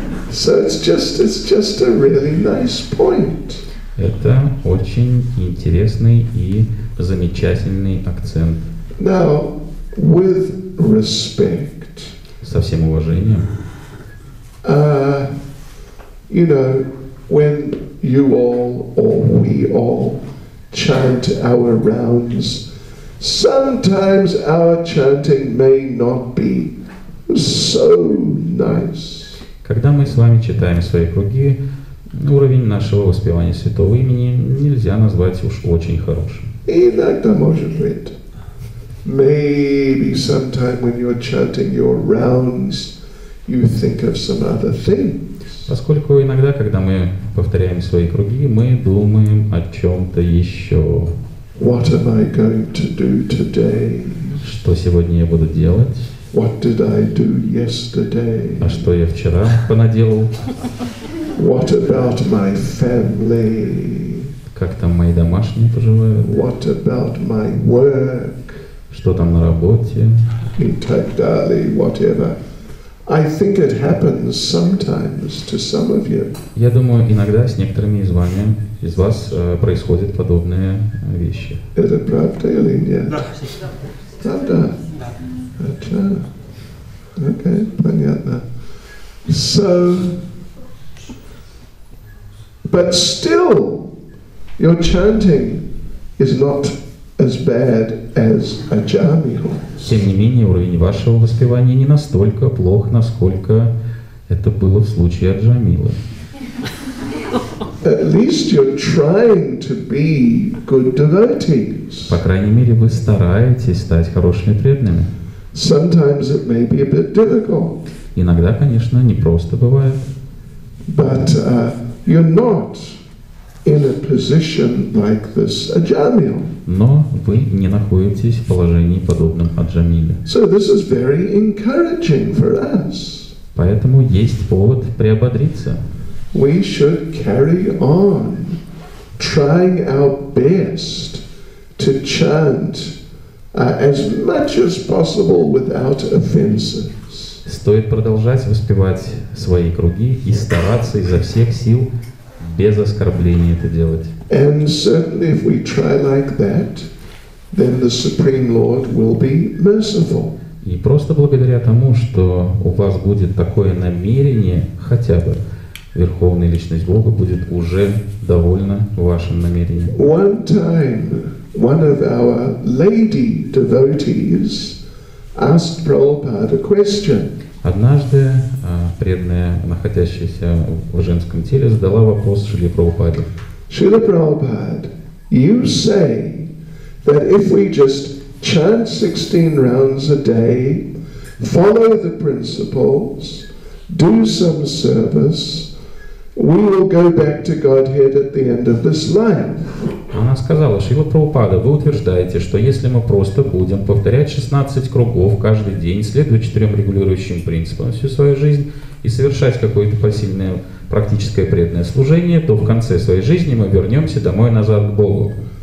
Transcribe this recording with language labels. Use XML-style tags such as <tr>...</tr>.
<en>So it's just a really nice point.</en> <ru>Это очень интересный и замечательный акцент.</ru> <en>Now, with respect,</en> <ru>со всем уважением.</ru> <en>You know, when you all or we all chant our rounds, sometimes our chanting may not be so nice.</en> <ru>Когда мы с вами читаем свои круги, уровень нашего воспевания святого имени нельзя назвать уж очень хорошим. Иногда может быть.</ru> <en>Maybe sometime when you're chanting your rounds, you think of some other things.</en> <ru>Поскольку иногда, когда мы повторяем свои круги, мы думаем о чем-то еще.</ru> <en>What am I going to do today?</en> <ru>Что сегодня я буду делать?</ru> <en>What did I do yesterday?</en> <ru>А что я вчера понаделал?</ru> <en>What about my family?</en> <ru>Как там мои домашние поживают?</ru> <en>What about my work?</en> <ru>Что там на работе? И так далее,</ru> <en>whatever. I think it happens sometimes to some of you.</en> <ru>Я думаю, иногда с некоторыми из вас происходят подобные вещи. Это правда или нет? Да. Правда? Да. Окей, понятно.</ru> <en>So, but still, your chanting is not as bad as Ajamil.</en> <ru>Тем не менее, уровень вашего воспевания не настолько плох, насколько это было в случае Аджамилы.</ru> <en>At least you're trying to be good devotees.</en> <ru>По крайней мере, вы стараетесь стать хорошими преданными.</ru> <en>Sometimes it may be a bit difficult.</en> <ru>Иногда, конечно, непросто бывает.</ru> <en>But you're not in a position like this Ajamil.</en> <ru>Но вы не находитесь в положении, подобном Аджамиле.</ru> <en>So this is very encouraging for us.</en> <ru>Поэтому есть повод приободриться.</ru> <en>We should carry on trying our best to chant as much as possible without offenses.</en> <ru>Стоит продолжать воспевать свои круги и стараться изо всех сил без оскорбления это делать.</ru> <en>And certainly if we try like that, then the Supreme Lord will be merciful.</en> <ru>И просто благодаря тому, что у вас будет такое намерение, хотя бы Верховная Личность Бога будет уже довольна вашим намерением.</ru> <en>One time, one of our lady devotees asked Prabhupada a question.</en> <ru>Однажды преданная, находящаяся в женском теле, задала вопрос Шриле Прабхупаде.</ru> <en>Srila Prabhupada, you say that if we just chant 16 rounds a day, follow the principles, do some service, we will go back to Godhead at the end of this life.</en> <ru>Она сказала: Шрила Прабхупада, вы утверждаете, что если мы просто будем повторять 16 кругов каждый день, следуя 4 регулирующим принципам всю свою жизнь и совершать какое-то посильное практическое преданное служение, то в конце своей жизни мы вернемся домой назад к Богу.</ru>